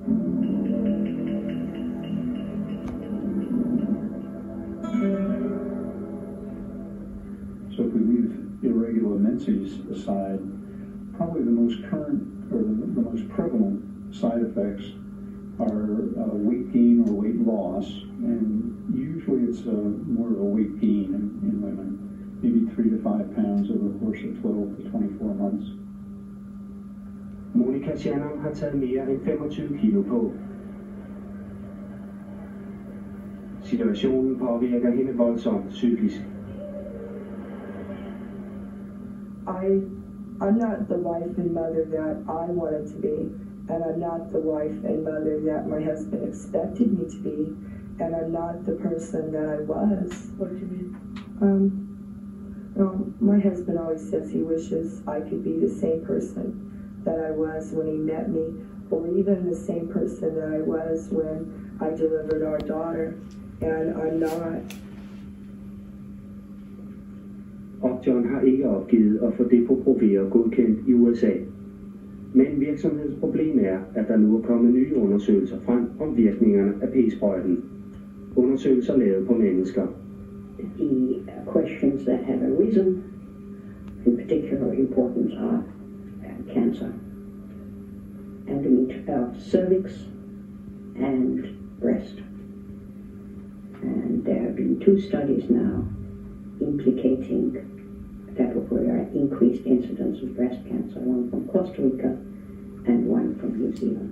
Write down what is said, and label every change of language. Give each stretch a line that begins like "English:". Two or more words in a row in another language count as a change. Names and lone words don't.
English: So if we leave irregular menses aside, probably the most current or the most prevalent side effects are weight gain or weight loss, and usually it's more of a weight gain in women, maybe 3 to 5 pounds over the course of 12 to 24 months.
Danish: Monica Shannon har taget mere end 25 kilo på. Situationen påvirker hende voldsomt psykisk.
English: I'm not the wife and mother that I wanted to be, and I'm not the wife and mother that my husband expected me to be, and I'm not the person that I was. What do you mean? My husband always says he wishes I could be the same person that I was when he met me, or even the same person that I was when I delivered our daughter, and I'm not.
Danish: Upjohn har ikke opgivet at få depo-proveret godkendt i USA. Men virksomhedens problem er, at der nu er kommet nye undersøgelser frem om virkningerne af p-sprøjten. Undersøgelser lavet på mennesker.
English: The questions that have arisen, in particular importance, are cancer, cervix and breast. And there have been 2 studies now implicating depo-provera increased incidence of breast cancer, one from Costa Rica and one from New Zealand.